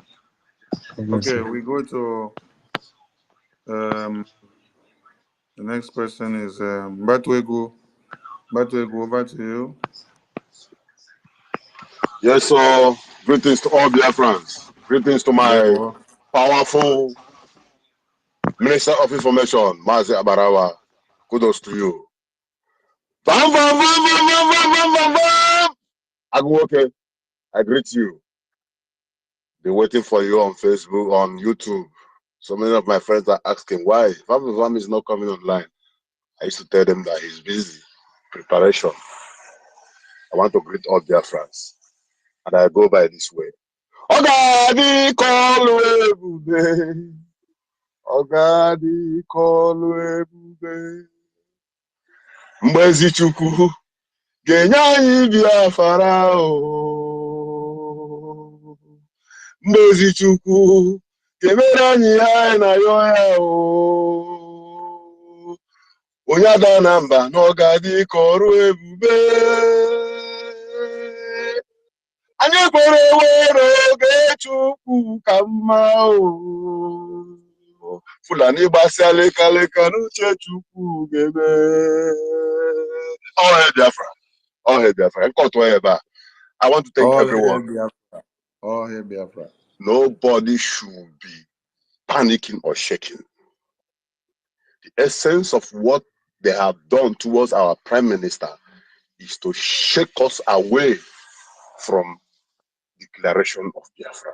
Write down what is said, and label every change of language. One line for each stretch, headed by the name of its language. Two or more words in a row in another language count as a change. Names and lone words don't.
English: Okay, we go to the next person is Batwegu. Batwegu, over to you. Yes, so greetings to all Biafrans. Greetings to my powerful Minister of Information, Mazi Abarawa. Kudos to you. Bam, bam, bam, bam, bam, bam, bam, bam, bam. Agwoke, I greet you. Been waiting for you on Facebook, on YouTube. So many of my friends are asking why Vam is not coming online. I used to tell them that he's busy. Preparation. I want to greet all Biafrans. And I go by this way.
Igbo: Ogadi kolu ebube. Ogadi kolu ebube. Mbezi chukwu ga-enye anyị Biafra o. Mbezi chukwu ga-emere anyị ihe anyị na-ayọ ya o. Onye ada na mba na ọgadi ka ọrụ ebube. Anyị kwere were oge Chukwu ka mma o. Fulani gbasịa lekaleka n'uche Chukwu ga-eme.
English: All hail Biafra. All hail Biafra. I want to thank everyone. All hail Biafra. Nobody should be panicking or shaking. The essence of what they have done towards our Prime Minister is to shake us away from declaration of Biafra.